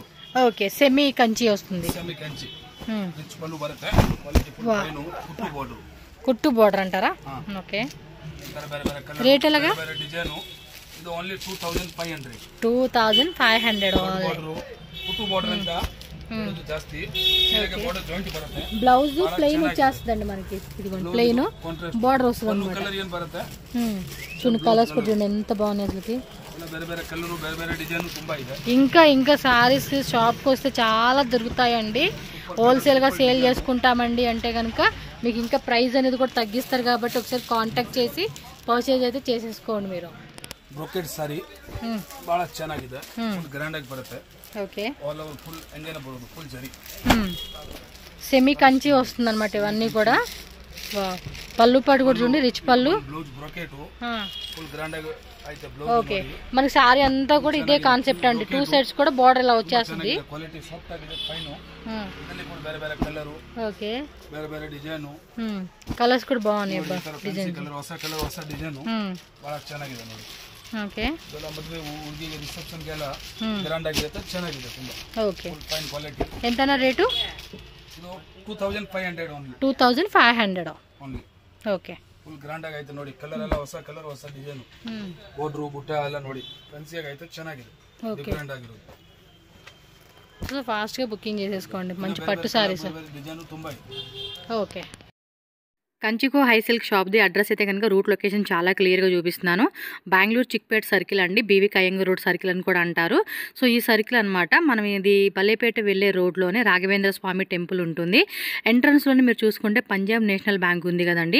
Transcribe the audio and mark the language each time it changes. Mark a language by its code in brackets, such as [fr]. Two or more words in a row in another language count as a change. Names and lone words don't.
[te] ఓకే, సెమీ కంచి వస్తుంది. సెమీ కంచి రిచ్ పల్లు బರುತ್ತೆ. కుట్టు బోర్డర్ అంటారా? ఓకే. రేట్ ఎలాగా? డిజైన్ ఇది ఓన్లీ 2500. 2500 [kn] కుట్టు బోర్డర్ ಅಂತ ಜಾಸ್ತಿ. [en] border joint [kn] బರುತ್ತೆ. [en] blouse plain [te] వచ్చేస్తుందండి మనకి. ఇదిగోండి [en] plain border [te] వస్తుంది అన్నమాట. కలర్ ఏం బರುತ್ತೆ చూడండి, కలర్స్ కూడా చూడండి ఎంత బాగున్నాయి అసలుకి. [kn] ಬೇರೆ ಬೇರೆ ಕಲರ್, ಬೇರೆ ಬೇರೆ ಡಿಸೈನ್ ತುಂಬಾ ಇದೆ. [te] ఇంకా సారీస్ షాప్కి వస్తే చాలా దొరుకుతాయండి. హోల్సేల్గా సేల్ చేసుకుంటామండి అంటే కనుక మీకు ఇంకా ప్రైస్ అనేది కూడా తగ్గిస్తారు. కాబట్టి ఒకసారి కాంటాక్ట్ చేసి పర్చేజ్ అయితే చేసేసుకోండి మీరు. [en] brocade saree [kn] ಬಹಳ ಚೆನ್ನಾಗಿದೆ, [en] full grand [kn] ಆಗಿ ಬರುತ್ತೆ. [te] ఓకే, [en] all over full [kn] ಎಂಗೇನ ಬರೋದು, ಫುಲ್ ಜರಿ [te] సెమీ కంచి వస్తుంది అనమాట ఇవన్నీ కూడా. పళ్ళు పాటు కూడా చూడండి, రిచ్ పళ్ళు. [en] blouse brocade full grand [te] ఆಗಿ అయితే బ్లౌజ్. ఓకే, మనకి సారీ అంతా కూడా ఇదే కాన్సెప్ట్ అండి. 2 సైడ్స్ కూడా బోర్డర్ ఇలా వచ్చేస్తుంది. [en] quality soft [te] ఆಗಿದೆ, ఫైన్. [kn] ಇದರಲ್ಲಿ ಕೂಡ ಬೇರೆ ಬೇರೆ ಕಲರ್, [te] ఓకే, [kn] ಬೇರೆ ಬೇರೆ ಡಿಸೈನ್, [te] కలర్స్ కూడా బాగున్నాయి. డిజైన్ [kn] ಕಲರ್, ಹೊಸ ಕಲರ್, ಹೊಸ ಡಿಸೈನ್, ಬಹಳ ಚೆನ್ನಾಗಿದೆ ನೋಡಿ. [te] ఓకే, [kn] ಇದೆಲ್ಲ ಮದುವೆ ಹುಡುಗಿಗೆ ರಿಸೆಪ್ಷನ್ ಗೆಲ್ಲ ಗ್ರಾಂಡ್ ಆಗಿರುತ್ತೆ, ಚೆನ್ನಾಗಿದೆ ತುಂಬಾ. [te] ఓకే, [en] fine quality. [te] ఎంతనా రేటు? [kn] ಇದು 2500 ಓನ್ಲಿ. 2500 ಓನ್ಲಿ. [te] ఓకే, [kn] ಫುಲ್ ಗ್ರಾಂಡ್ ಆಗಿ ಐತೆ ನೋಡಿ. ಕಲರ್ ಎಲ್ಲ ಹೊಸ ಕಲರ್, ಹೊಸ ಡಿಸೈನ್, ಬೋರ್ಡ್ರು ಬುಟ್ಟ ಎಲ್ಲ ನೋಡಿ ಫ್ಯಾನ್ಸಿಯಾಗಿ ಐತೆ, ಚೆನ್ನಾಗಿದೆ, ಡಿಫರೆಂಟ್ ಆಗಿರೋದು. [te] సో ఫాస్ట్గా బుకింగ్ చేసేసుకోండి. మంచి పట్టు సారీస్ [kn] డిజైన్ ತುಂಬಾ ಇದೆ. [te] ఓకే. కంచికో హై సిల్క్ షాప్ది అడ్రస్ అయితే కనుక [en] route location [te] చాలా క్లియర్గా చూపిస్తున్నాను. బెంగళూరు చిక్పేట్ సర్కిల్ అండి, బీవీ కయ్యంగ రోడ్ సర్కిల్ అని కూడా అంటారు. సో ఈ సర్కిల్ అనమాట. మనం ఇది బల్లేపేట వెళ్ళే రోడ్లోనే రాఘవేంద్ర స్వామి టెంపుల్ ఉంటుంది. ఎంట్రన్స్లోనే మీరు చూసుకుంటే పంజాబ్ నేషనల్ బ్యాంక్ ఉంది కదండి.